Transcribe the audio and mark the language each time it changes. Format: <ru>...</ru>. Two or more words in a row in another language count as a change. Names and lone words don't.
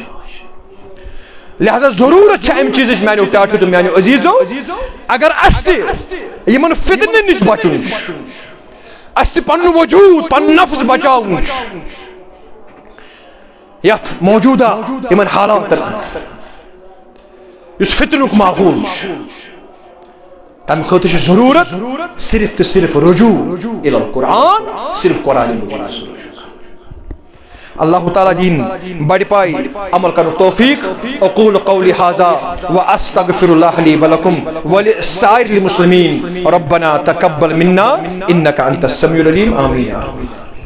<ks>لہذا ضروٗرت چھِ امہِ چیٖزٕچ میانیو ٹاٹھیو تہٕ میانیو عزیٖزو, اگر اسہِ تہِ یِمن فتنن نِش بچُن چھُ, اسہِ تہِ پنُن وجوٗد پنُن نفس بچاوُن چھُ یتھ موجوٗدہ یِمن حالاتن انٛدر یُس فتنُک ماحول چھُ. تمہِ خٲطرٕ چھِ ضروٗرت صرف تہٕ صرف</ks> <ar>رجوع الی القرآن,</ar> <ks>صرف قرآنِ مجیٖد. اللہ تعالیٰ دین بڑی پائی عمل کرو توفیق.</ks> <ar>اقول قولی ھذا واستغفر اللہ لی ولکم ولسائر المسلمین. ربنا تقبل منا انک انت السمیع العلیم. آمین.</ar>